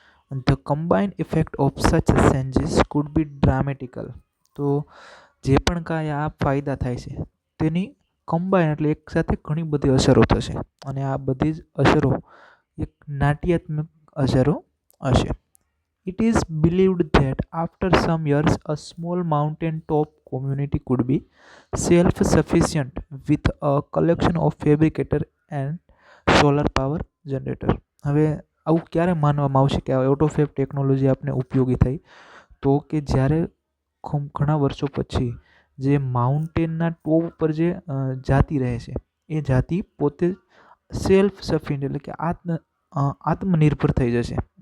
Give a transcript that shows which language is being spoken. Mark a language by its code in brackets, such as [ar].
[en] The combined effect of such changes could be dramatical. [gu] તો જે પણ કાંઈ આ ફાયદા થાય છે તેની કમ્બાઇન એટલે એક સાથે ઘણી બધી અસરો થશે અને આ બધી જ અસરો એક નાટ્યાત્મક અસરો હશે. [en] It is believed that after some years, a small mountain-top community could be self-sufficient with a collection of fabricator and solar power generator. [gu] હવે આવું ક્યારે માનવામાં આવશે કે આ ઓટોફેબ ટેકનોલોજી આપને ઉપયોગી થઈ? તો કે જ્યારે ઘણા વર્ષો પછી જે માઉન્ટેનના ટોપ પર જે જાતિ રહે છે એ જાતિ પોતે સેલ્ફ સફિશિયન્ટ એટલે કે આત્મનિર્ભર થઈ જશે.